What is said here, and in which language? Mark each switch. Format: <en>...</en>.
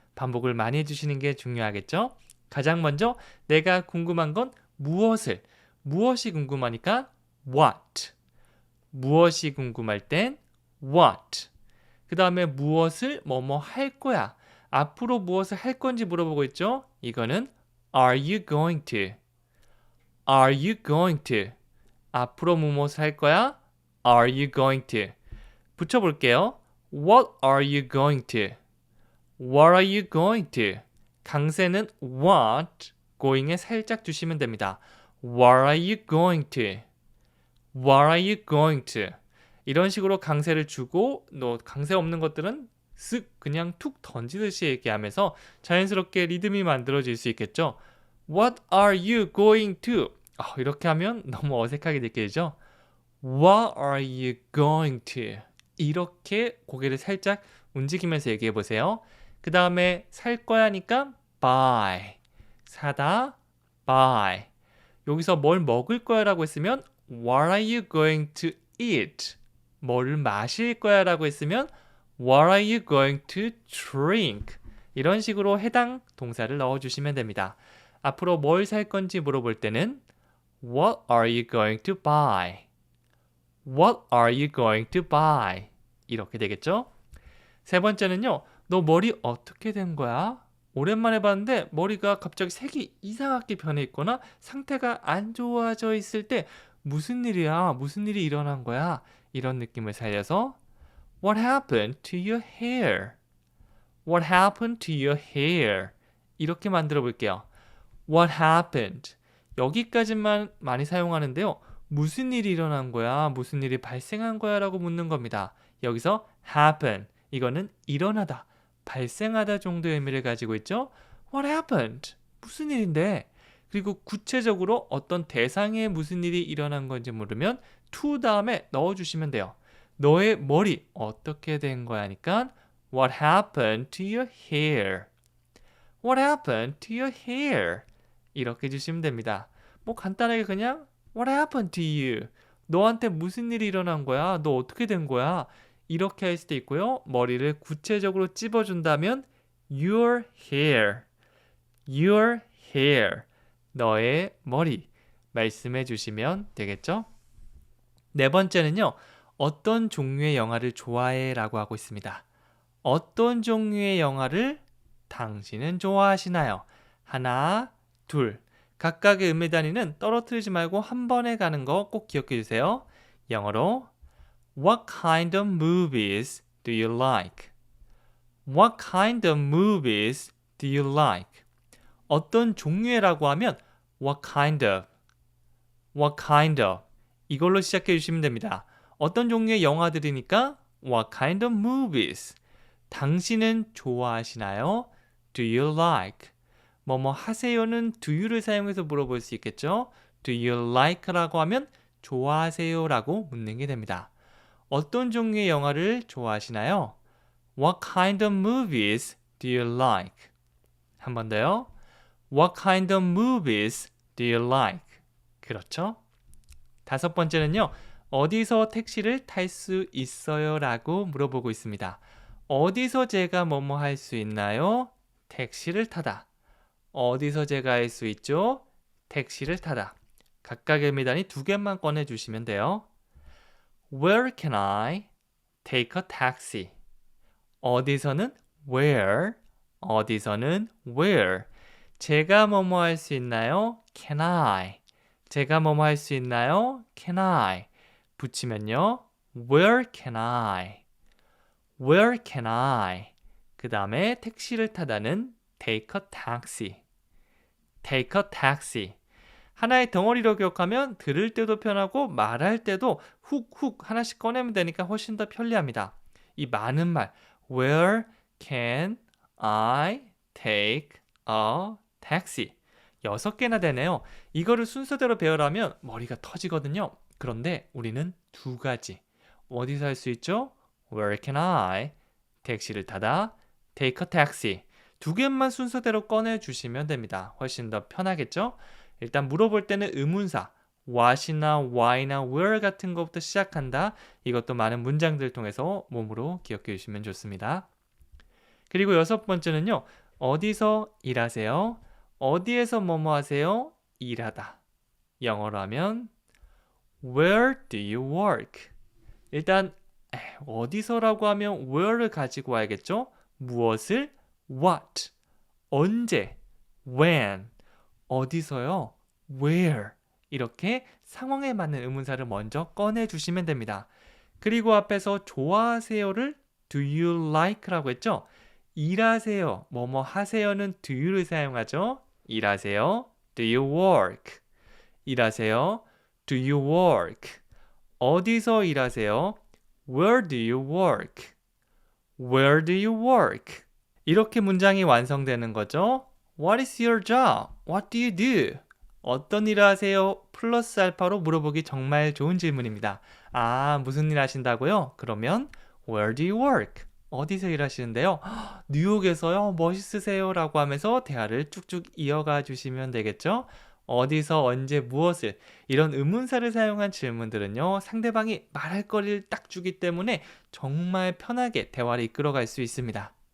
<ko>반복을 많이 해주시는 게 중요하겠죠? 가장 먼저 내가 궁금한 건 무엇이 궁금하니까 what. 무엇이 궁금할 땐 what. 그 다음에 무엇을 뭐뭐 할 거야. 앞으로 무엇을 할 건지 물어보고 있죠?</ko> <en>이거는 Are you going to? Are you going to?</en> <ko>앞으로 무엇을 할 거야?</ko> <en>Are you going to?</en> <ko>붙여볼게요.</ko> <en>What are you going to? What are you going to?</en> <ko>강세는 what, going에 살짝 주시면 됩니다.</ko> <en>What are you going to? What are you going to?</en> <ko>이런 식으로 강세를 주고 또 강세 없는 것들은 쓱 그냥 툭 던지듯이 얘기하면서 자연스럽게 리듬이 만들어질 수 있겠죠.</ko> <en>What are you going to?</en> <ko>이렇게 하면 너무 어색하게 느껴지죠.</ko> <en>What are you going to?</en> <ko>이렇게 고개를 살짝 움직이면서 얘기해 보세요. 그 다음에 살 거야니까 buy. 사다, buy. 여기서 뭘 먹을 거야라고 했으면</ko> <en>What are you going to eat?</en> <ko>뭘 마실 거야라고 했으면</ko> <en>What are you going to drink?</en> <ko>이런 식으로 해당 동사를 넣어주시면 됩니다. 앞으로 뭘 살 건지 물어볼 때는</ko> <en>What are you going to buy? What are you going to buy?</en> <ko>이렇게 되겠죠? 세 번째는요. 너 머리 어떻게 된 거야? 오랜만에 봤는데 머리가 갑자기 색이 이상하게 변해 있거나 상태가 안 좋아져 있을 때 무슨 일이야? 무슨 일이 일어난 거야? 이런 느낌을 살려서</ko> <en>What happened to your hair? What happened to your hair?</en> <ko>이렇게 만들어 볼게요.</ko> <en>What happened?</en> <ko>여기까지만 많이 사용하는데요. 무슨 일이 일어난 거야? 무슨 일이 발생한 거야? 라고 묻는 겁니다. 여기서 happen, 이거는 일어나다, 발생하다 정도의 의미를 가지고 있죠.</ko> <en>What happened?</en> <ko>무슨 일인데? 그리고 구체적으로 어떤 대상에 무슨 일이 일어난 건지 물으면 to 다음에 넣어주시면 돼요. 너의 머리 어떻게 된 거야? 하니까</ko> <en>What happened to your hair? What happened to your hair?</en> <ko>이렇게 해주시면 됩니다. 뭐 간단하게 그냥</ko> <en>What happened to you?</en> <ko>너한테 무슨 일이 일어난 거야? 너 어떻게 된 거야? 이렇게 할 수도 있고요. 머리를 구체적으로 찝어준다면 Your hair, your hair, 너의 머리 말씀해 주시면 되겠죠? 네 번째는요. 어떤 종류의 영화를 좋아해? 라고 하고 있습니다. 어떤 종류의 영화를 당신은 좋아하시나요? 하나, 둘. 각각의 음의 단위는 떨어뜨리지 말고 한 번에 가는 거 꼭 기억해 주세요. 영어로</ko> <en>What kind of movies do you like? What kind of movies do you like?</en> <ko>어떤 종류의라고 하면</ko> <en>What kind of? What kind of?</en> <ko>이걸로 시작해 주시면 됩니다. 어떤 종류의 영화들이니까</ko> <en>What kind of movies?</en> <ko>당신은 좋아하시나요?</ko> <en>Do you like?</en> <ko>뭐뭐 하세요는 do you를 사용해서 물어볼 수 있겠죠? Do you like라고 하면 좋아하세요 라고 묻는 게 됩니다. 어떤 종류의 영화를 좋아하시나요?</ko> <en>What kind of movies do you like?</en> <ko>한 번 더요.</ko> <en>What kind of movies do you like?</en> <ko>그렇죠? 다섯 번째는요. 어디서 택시를 탈 수 있어요? 라고 물어보고 있습니다. 어디서 제가 뭐뭐 할 수 있나요? 택시를 타다. 어디서 제가 할 수 있죠? 택시를 타다. 각각의 의미단위 두 개만 꺼내주시면 돼요.</ko> <en>Where can I take a taxi?</en> <ko>어디서는 where, 어디서는 where. 제가 뭐뭐 할 수 있나요?</ko> <en>Can I?</en> <ko>제가 뭐뭐 할 수 있나요? Can I? 붙이면요.</ko> <en>Where can I? Where can I?</en> <ko>그 다음에 택시를 타다는 take a taxi.</ko> <en>take a taxi.</en> <ko>하나의 덩어리로 기억하면 들을 때도 편하고 말할 때도 훅훅 하나씩 꺼내면 되니까 훨씬 더 편리합니다. 이 많은 말</ko> <en>Where can I take a taxi?</en> <ko>6개나 되네요. 이거를 순서대로 배우려면 머리가 터지거든요. 그런데 우리는 두 가지. 어디서 할 수 있죠?</ko> <en>Where can I?</en> <ko>택시를 타다.</ko> <en>Take a taxi.</en> <ko>두 개만 순서대로 꺼내주시면 됩니다. 훨씬 더 편하겠죠? 일단 물어볼 때는 의문사 what이나 why나 where 같은 것부터 시작한다. 이것도 많은 문장들 통해서 몸으로 기억해 주시면 좋습니다. 그리고 여섯 번째는요. 어디서 일하세요? 어디에서 뭐뭐 하세요? 일하다. 영어로 하면</ko> <en>Where do you work?</en> <ko>일단 어디서라고 하면 where를 가지고 와야겠죠? 무엇을? What? 언제? When? 어디서요? Where? 이렇게 상황에 맞는 의문사를 먼저 꺼내주시면 됩니다. 그리고 앞에서 좋아하세요를</ko> <en>Do you like</en> <ko>라고 했죠? 일하세요, 뭐뭐 하세요는 do you를 사용하죠. 일하세요,</ko> <en>do you work? 일하세요, do you work?</en> <ko>어디서 일하세요?</ko> <en>Where do you work? Where do you work?</en> <ko>이렇게 문장이 완성되는 거죠.</ko> <en>What is your job? What do you do?</en> <ko>어떤 일을 하세요? 플러스 알파로 물어보기 정말 좋은 질문입니다. 아, 무슨 일 하신다고요? 그러면</ko> <en>Where do you work?</en> <ko>어디서 일하시는데요? 뉴욕에서요? 멋있으세요? 라고 하면서 대화를 쭉쭉 이어가 주시면 되겠죠? 어디서 언제 무엇을 이런 의문사를 사용한 질문들은요, 상대방이 말할 거리를 딱 주기 때문에 정말 편하게 대화를 이끌어갈 수 있습니다.</ko>